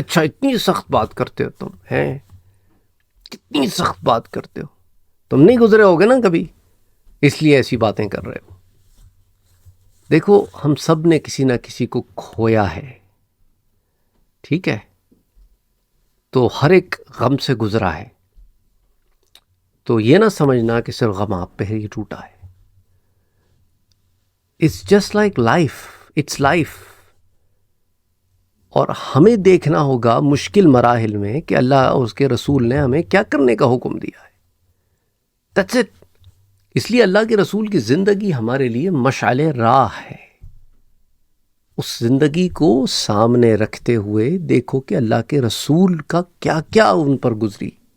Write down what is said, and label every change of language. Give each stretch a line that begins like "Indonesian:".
Urdu: اچھا اتنی سخت بات کرتے ہو تم، ہیں کتنی سخت بات کرتے ہو، تم نہیں گزرے ہوگے نا کبھی، اس لیے ایسی باتیں کر رہے ہو. دیکھو ہم سب نے کسی نہ کسی کو کھویا ہے، ٹھیک ہے، تو ہر ایک غم سے گزرا ہے. تو یہ نہ سمجھنا کہ صرف غم آپ پہ ہی ٹوٹا ہے.
English: It's just like life. It's life.
Urdu: اور ہمیں دیکھنا ہوگا مشکل مراحل میں کہ اللہ اور اس کے رسول نے ہمیں کیا کرنے کا حکم دیا ہے.
English: That's it.
Urdu: اس لیے اللہ کے رسول کی زندگی ہمارے لیے مشعل راہ ہے. اس زندگی کو سامنے رکھتے ہوئے دیکھو کہ اللہ کے رسول کا کیا کیا ان پر گزری.